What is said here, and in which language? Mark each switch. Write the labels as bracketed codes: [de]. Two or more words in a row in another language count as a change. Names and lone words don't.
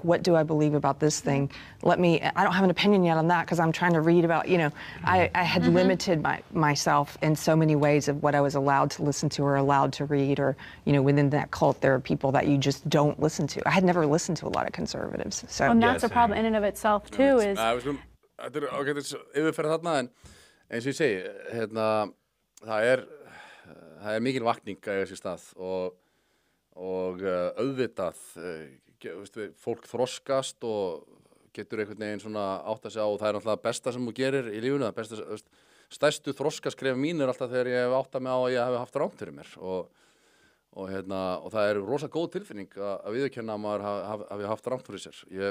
[en] What do I believe about this thing? I don't have an opinion yet on that because I'm trying to read about, I had limited myself in so many ways of what I was allowed to listen to or allowed to read, or, within that cult there are people that you just don't listen to. I had never listened to a lot of conservatives. So. And that's a problem in and of itself too, is... [is] Þetta ágætis yfirferð þarna, en eins og ég segi, það er mikil vakning að eiga sér stað og auðvitað, fólk þroskast og getur einhvern veginn svona átt að segja og það er náttúrulega besta sem þú gerir í lífinu, það stærstu þroskaskref mín alltaf þegar ég hef átt að mig á að ég hef haft rangt fyrir mér og það er rosa góð tilfinning að viðurkenna að maður hafi haft rangt fyrir sér.